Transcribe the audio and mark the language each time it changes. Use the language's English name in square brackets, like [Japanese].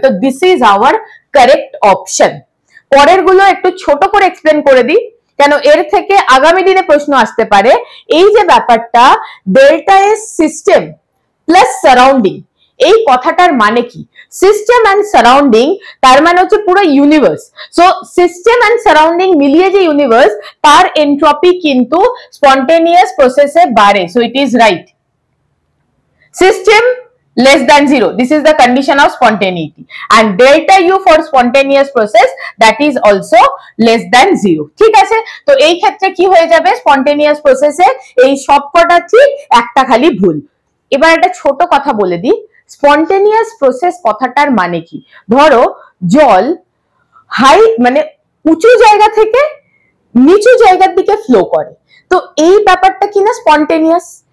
[Bangla] তো [English] This is our correct option. [Bangla] পরের গুলো একটু ছোট করে এক্সপ্লেন করে দিই, কেন এর থেকে আগামী দিনে প্রশ্ন আসতে পারে। এই যে ব্যাপারটা, delta S system plus surrounding, এই কথাটার মানে কি? সিস্টেম অ্যান্ড সারাউন্ডিং তার মানে হচ্ছে পুরো universe. So system and surrounding মিলিয়ে যে ইউনিভার্স, তার এন্ট্রপি কিন্তু স্পন্টেনিয়াস প্রসেসে বাড়ে। [English] So it is right. System less than 0. This is the condition of spontaneity. And delta U for spontaneous process, that is also less than 0. [Bangla] ঠিক আছে? তো এই ক্ষেত্রে কি হয়ে যাবে? spontaneous process এ এই সবকটা ঠিক, একটা খালি ভুল। এবার একটা ছোট কথা বলে দিই, spontaneous process কথাটার মানে কি? ধরো জল হাই মানে উঁচু জায়গা থেকে নিচু জায়গার দিকে ফ্লো করে, তো এই ব্যাপারটা কিনা স্পন্টেনিয়াস।